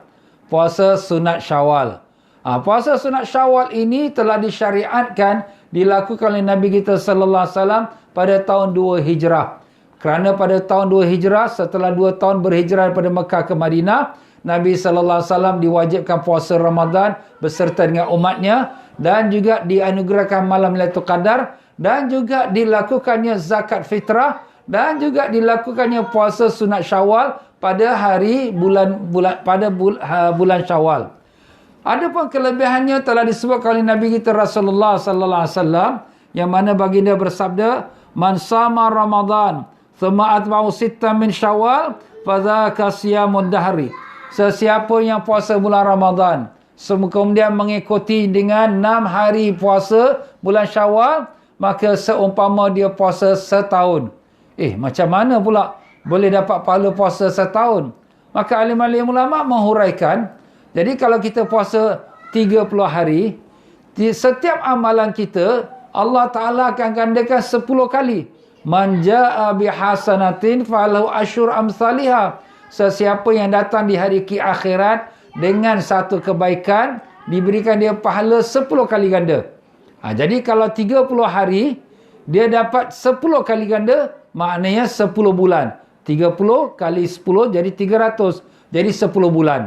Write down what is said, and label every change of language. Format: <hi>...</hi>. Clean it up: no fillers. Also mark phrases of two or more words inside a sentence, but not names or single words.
<ms>Puasa sunat Syawal. Puasa sunat Syawal ini telah disyariatkan, dilakukan oleh Nabi kita</ms> <ar>صلى الله عليه وسلم</ar> <ms>pada tahun 2 Hijrah. Kerana pada tahun 2 Hijrah, setelah 2 tahun berhijrah daripada Mekah ke Madinah, Nabi</ms> <ar>صلى الله عليه وسلم</ar> <ms>diwajibkan puasa Ramadan beserta dengan umatnya, dan juga dianugerahkan malam Lailatul Qadar, dan juga dilakukannya zakat fitrah, dan juga dilakukannya puasa sunat Syawal pada bulan Syawal. Adapun kelebihannya telah disebutkan oleh Nabi kita Rasulullah</ms> <ar>صلى الله عليه وسلم,</ar> <ms>yang mana baginda bersabda,</ms> <ar>"من صام رمضان ثم أتبعه ستا من شوال فذاك صيام الدهر."</ar> <ms>Sesiapa yang puasa bulan Ramadan kemudian mengikuti dengan 6 hari puasa bulan Syawal, maka seumpama dia puasa setahun. Macam mana pula boleh dapat pahala puasa setahun? Maka alim-alim ulama menghuraikan, jadi kalau kita puasa 30 hari, setiap amalan kita Allah Ta'ala akan gandakan 10 kali.</ms> <ar>من جاء بحسنة فله عشر أمثالها.</ar> <ms>Sesiapa yang datang di hari akhirat dengan satu kebaikan, diberikan dia pahala 10 kali ganda. Jadi kalau 30 hari, dia dapat 10 kali ganda, maknanya 10 bulan. 30 kali 10 jadi 300. Jadi 10 bulan.</ms>